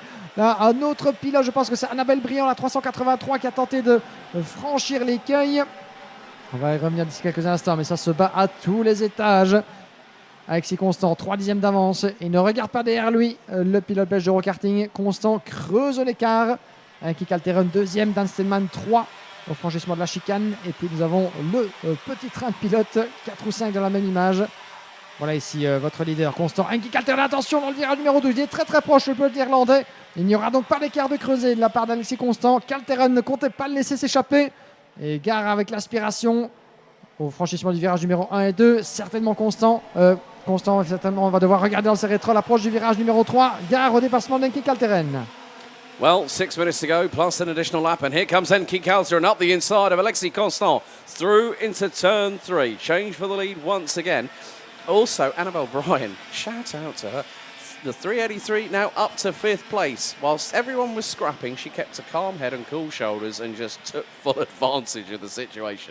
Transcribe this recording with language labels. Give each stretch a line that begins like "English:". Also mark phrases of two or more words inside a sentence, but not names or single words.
French: Là, un autre pilote, je pense que c'est Annabelle Briand, la 383, qui a tenté de franchir l'écueil. On va y revenir d'ici quelques instants, mais ça se bat à tous les étages. Alexis Constant, 3 dixièmes d'avance. Il ne regarde pas derrière lui. Le pilote belge d'Eurokarting, Constant, creuse l'écart. Henki Kalteren, 2e. Dan Steeman, 3 au franchissement de la chicane. Et puis nous avons le petit train de pilote, 4 ou 5 dans la même image. Voilà ici votre leader, Constant. Henki Kalteren, attention dans le virage numéro 12. Il est très très proche, le pilote irlandais. Il n'y aura donc pas d'écart de creuset de la part d'Alexis Constant. Kalteren ne comptait pas le laisser s'échapper. Et gare avec l'aspiration au franchissement du virage numéro 1 et 2. Certainement Constant. Certainement, on va devoir regarder dans ses rétros l'approche du virage numéro 3. Gare au dépassement d'Henki Kalteren.
English: Well, 6 minutes to go, plus an additional lap, and here comes Henki Kalteren up the inside of Alexis Constant through into turn 3. Change for the lead once again. Also, Annabelle Bryan, shout out to her. The 383 now up to 5th place. Whilst everyone was scrapping, she kept a calm head and cool shoulders and just took full advantage of the situation.